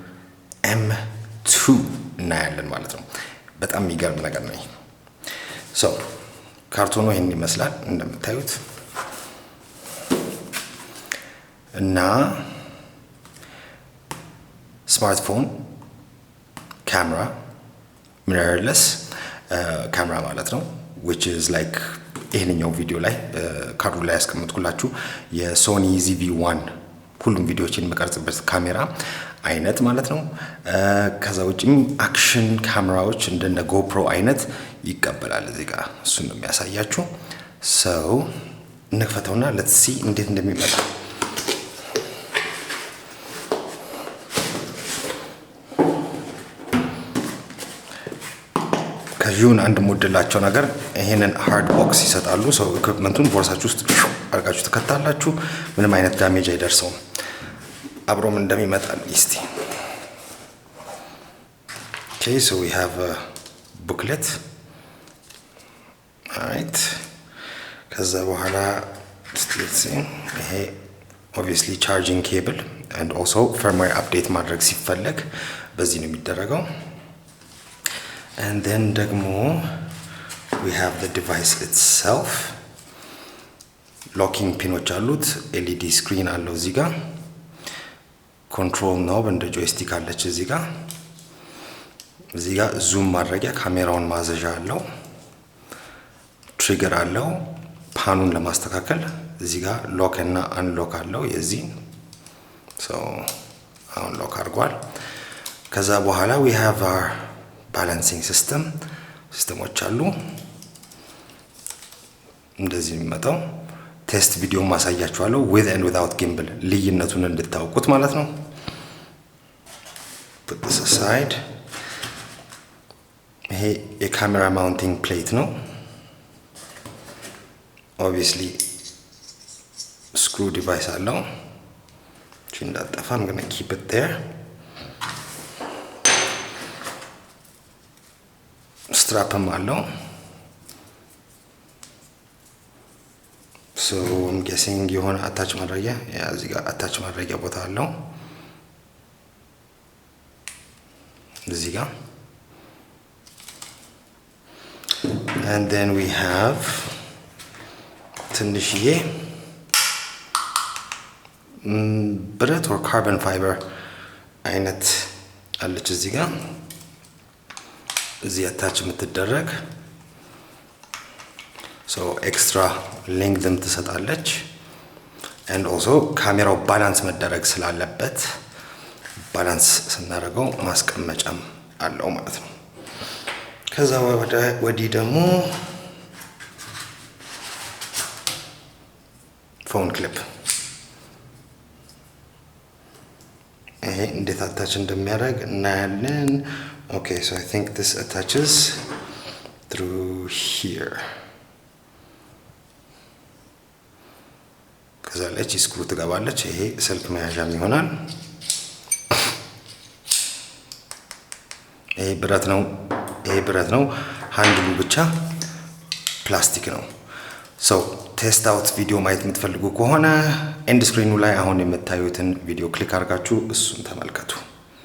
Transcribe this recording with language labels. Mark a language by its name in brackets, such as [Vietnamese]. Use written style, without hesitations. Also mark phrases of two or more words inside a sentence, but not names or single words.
[Amharic] M2 እናያለን ማለት ነው በጣም የሚገርም ነገር ነው so ካርቶኑ ይሄን ይመስላል እንደምታዩት እና ስማርትፎን ካሜራ mirrorless ካሜራ ማለት ነው [English] which is like [Amharic] ይሄንኛው ቪዲዮ ላይ ካርዱ ላይ ያስቀምጥኩላችሁ የሶኒ ZV-1 ሁሉም ቪዲዮዎችን መቀርጽበት ካሜራ አይነት ማለት ነው ከዛ ውጪም አክሽን ካሜራዎች እንደነ GoPro አይነት ይቀበላል እዚህ ጋር እሱን ነው የሚያሳያችሁ so እንክፈተውና [English] let's see [Amharic] እንዴት እንደሚመጣ ከዚሁን አንድ ሞዴላቸው ነገር ይሄንን [English] hard box [Amharic] ይሰጣሉ so ኢኩዊፕመንቱን ቦርሳችሁ ውስጥ አርጋችሁ ተከታላችሁ ምንም አይነት ዳሜጅ አይደርሰውም አብሮም እንደሚመጣል እስቲ [English] okay so we have a booklet right [Amharic] ከዛ በኋላ [English] let's see ይሄ obviously charging cable and also firmware update [Amharic] ማድረግ ሲፈልግ በዚህ ነው የሚደረገው [English] and then [Amharic] ደግሞ [English] we have the device itself [Amharic] locking pinoች አሉት [English] LED screen [Amharic] አለው እዚህ ጋር [English] control knob [Amharic] እንደ joystick አለች እዚህ ጋር ዙም ማድረጊያ ካሜራውን ማዘዣ አለው ትሪገር አለው ፓኑን ለማስተካከል እዚህ ጋር ሎክ እና አንሎክ አለው የዚህ so አሁን ሎክ አድርጓል ከዛ በኋላ [English] we have our balancing system [Amharic] ሲስተሞች አሉ እንደዚህ የሚመጣው [English] test video [Amharic] ማሳያችኋለሁ [English] with and without gimbal [Amharic] ልዩነቱን እንድታውቁት ማለት ነው [English] put this aside [Amharic] ይሄ የካሜራ [English] mounting plate [Amharic] ነው obviously [English] screw device [Amharic] አለው እንዳጠፋ [English] I'm going to keep it there [Amharic] strapም አለው [English] so I'm guessing [Amharic] የሆነ አታች ማድረጊያ እዚህ ጋር አታች ማድረጊያ ቦታ አለው እዚህ ጋር [English] and then we have [Amharic] ትንሽዬ ብረት or [English] carbon fiber [Amharic] አይነት አለች እዚህ ጋር እዚህ አታች የምትደረግ [English] so extra length [Amharic] ትሰጣለች [English] and also [Amharic] ካሜራው ባላንስ መደረግ ስላለበት ባላንስ ስናደርገው ማስቀመጫም አለው ማለት ነው ከዛ ወዲህ ደግሞ [English] phone clip [Amharic] ይሄ እንዴት አታች እንደሚያደርግ እናያለን [English] okay so I think this attaches through here [Amharic] ከዛ ላይ ስክሩ ትገባለች ይሄ ስልክ መያዣም ይሆናል ይሄ ብረት ነው ሃንድሉ ብቻ ፕላስቲክ ነው so [English] test out video [Amharic] ማየት የምትፈልጉ ከሆነ ኤንድ ስክሪኑ ላይ አሁን የምታዩትን ቪዲዮ ክሊክ አድርጋችሁ እሱን ተመልከቱ